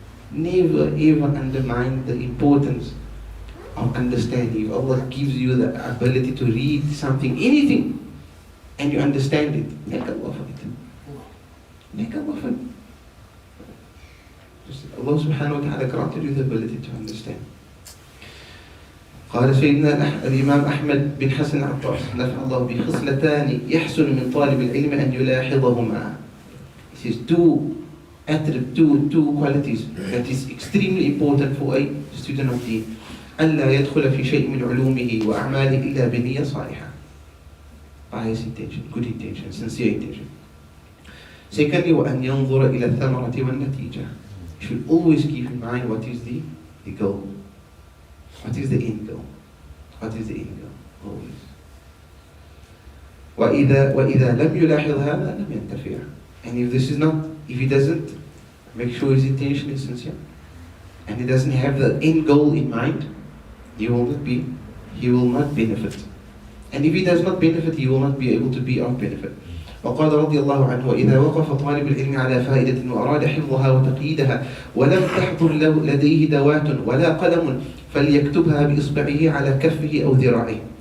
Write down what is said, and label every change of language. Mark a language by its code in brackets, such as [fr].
[en] Never ever undermine the importance of understanding. If Allah gives you the ability to read something, anything, and you understand it, make Allah for it. Make Allah for it. Allah subhanahu wa ta'ala granted you the ability to understand. [ar] قال سيدنا الإمام أحمد بن حسن العطاس نفع الله بخصلتان يحسن من طالب العلم أن يلاحظهما. [en] He says two qualities that is extremely important for a student of deen. [ar] ألا يدخل في شيء من علومه وأعماله إلا بنية صالحة. [en] Pious intention, good intention, sincere intention. [ar] Secondly, وأن ينظر إلى الثمرة والنتيجة. [en] You should always keep in mind what is the goal. What is the end goal? What is the end goal? Always. [ar] وإذا لم يلاحظ هذا لم ينتفع. [en] And if he doesn't make sure his intention is sincere, and he doesn't have the end goal in mind, he will not benefit. And if he does not benefit, he will not be able to be of benefit. [ar] وقال رضي الله عنه وإذا وقف طالب العلم على فائدة وأراد حفظها وتقييدها ولم تحضر لديه دوات ولا قلم فليكتبها بإصبعه على كفه أو ذراعه.